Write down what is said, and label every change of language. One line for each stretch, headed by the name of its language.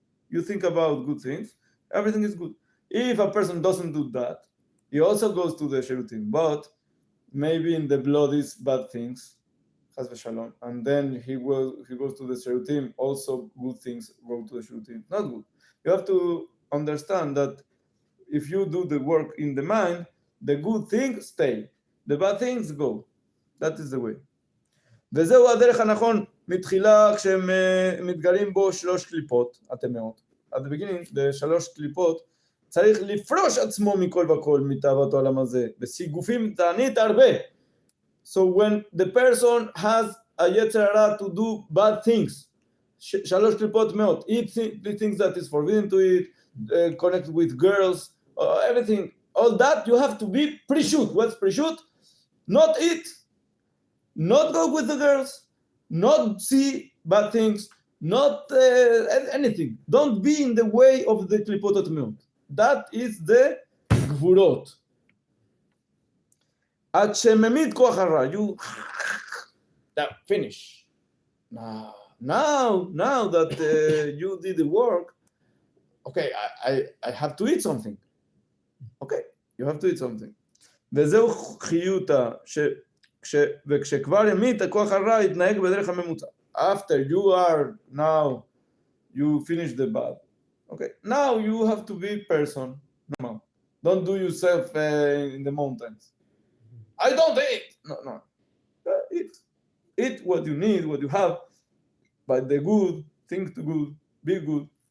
English: You think about good things, everything is good. If a person doesn't do that, he also goes to the shirutim, but maybe in the blood is bad things, chas v'shalom, and then he goes to the shirutim, also good things go to the shirutim. Not good. You have to understand that if you do the work in the mind, the good things stay, the bad things go. That is the way.
Hebrew: וזהו הדרך הנכון מתחילה כשהם מתגלים בו 3 קליפות, הטמאות.
English: At the beginning, the 3
Hebrew: קליפות, צריך לפרוש עצמו מכל וכל מתאוות העולם הזה, בסיגופים תענית הרבה.
English: So when the person has a יצר הרע to do bad things, 3 קליפות מאות, eat things that is forbidden to eat, connect with girls, everything, all that you have to be pre-shoot. What's pre-shoot? Not eat, not go with the girls, not see bad things, not anything. Don't be in the way of the klipot atmeot. That is the Gvurot.
Hebrew: עד שממית כוח הרע,
English: you finish. Now that you did the work, okay, I have to eat something. Okay, you have to eat something.
Hebrew: וזהו חיותה, וכשכבר המית, הכוח הרע יתנהג בדרך הממוצע.
English: After you are now, you finish the bath. Okay, now you have to be person. No, don't do yourself in the mountains. I don't eat. No. Eat what you need, what you have. But the good, think the good, be good.